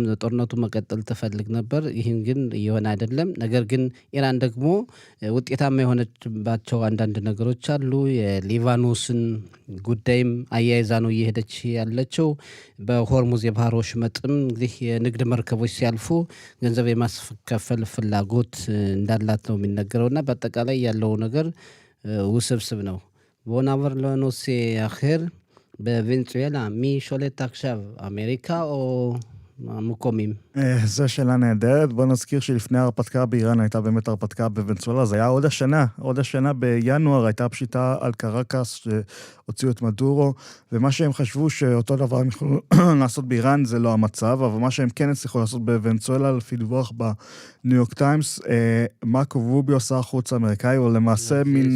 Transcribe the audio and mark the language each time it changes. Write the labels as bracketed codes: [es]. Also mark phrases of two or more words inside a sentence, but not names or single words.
[am] ጦርነቱ መቀጠል ትፈልግ ነበር። ይህን ግን እየሆነ አይደለም። ነገር ግን ኢራን ደግሞ ውጤታማ የሆነችባቸው አንዳንድ ነገሮች አሉ። የሊባኖስን ጉዳይም አያይዛ ነው እየሄደች ያለችው። በሆርሙዝ የባህር ወሽመጥም እንግዲህ የንግድ መርከቦች ሲያልፉ ገንዘብ የማስከፈል ፍላጎት እንዳላት ነው የሚነገረውና በአጠቃላይ ያለው ነገር ውስብስብ ነው። [he] בואו נעבור לנושא אחר. בוונצואלה, מי שולט עכשיו, אמריקה או המקומים? זו שאלה נהדרת. בוא נזכיר שלפני ההרפתקה באיראן הייתה באמת הרפתקה בוונצואלה. זה היה עוד השנה בינואר הייתה פשיטה על קרקס שהוציאו את מדורו, ומה שהם חשבו שאותו דבר הם יכולו לעשות באיראן זה לא המצב, אבל מה שהם כן הצליחו לעשות בוונצואלה, לפי דיווח בניו יורק טיימס, מרקו רוביו, שר החוץ האמריקאי, הוא למעשה מין...